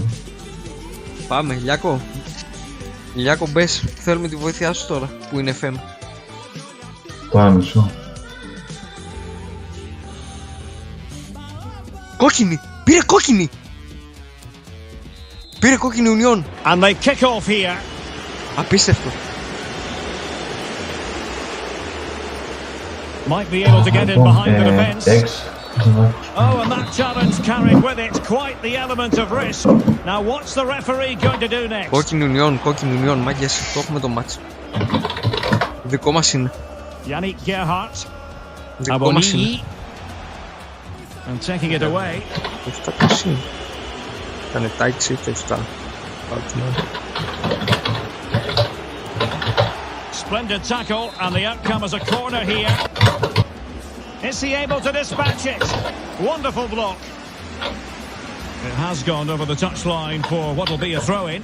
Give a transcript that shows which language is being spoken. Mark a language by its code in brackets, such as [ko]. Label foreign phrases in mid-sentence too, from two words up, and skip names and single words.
[el] Πάμε, Λιάκο. Λιάκο μπες, θέλουμε τη βοήθειά σου τώρα που είναι FM. Τώρα μισό. Κόκκινη! Πήρε κόκκινη! Πήρε κόκκινη Union. [en] And they kick off here. [el] Απίστευτο. [en] Might be able to get in behind the defence. Oh, and that challenge carried with it quite the element of risk. Now what's the referee going to do next? [el] Κόκκινη Union, μάγκες, το έχουμε το μάτς. Δικό μας είναι. Yannick Gerhardt. Δικό μας είναι. [en] And taking it away. [el] Αυτά πώς είναι. Ήτανε [en] tight shift, [el] αυτά. [en] Splendid tackle, and the outcome is a corner here. Is he able to dispatch it? Wonderful block. It has gone over the touchline for what will be a throw-in.